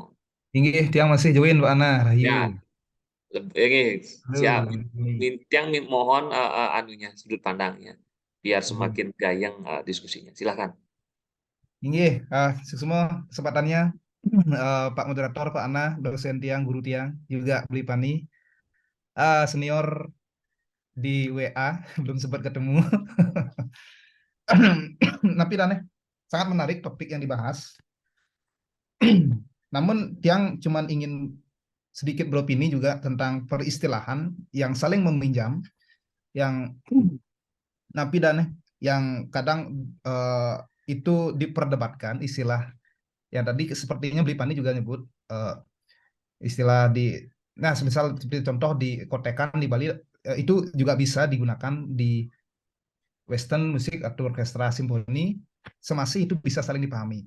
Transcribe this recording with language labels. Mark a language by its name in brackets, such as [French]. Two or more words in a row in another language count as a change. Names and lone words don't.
[Indonesian] Tinggi, tiang masih join Pak Ana, Ya, Rahayu. ini siap. Halo. Tiang mohon sudut pandangnya biar semakin gayeng diskusinya. Silakan. Tinggi, semua kesempatannya Pak Moderator, Pak Ana, dosen tiang, guru tiang, juga Beli Pani, senior di WA, belum sempat ketemu. Tapi sangat menarik topik yang dibahas. Namun tiang cuman ingin sedikit beropini juga tentang peristilahan yang saling meminjam, yang napi yang kadang itu diperdebatkan istilah yang tadi sepertinya Beli Pani juga nyebut istilah misal seperti contoh di kotekan di Bali itu juga bisa digunakan di western musik atau orkestra simfoni, semasih itu bisa saling dipahami.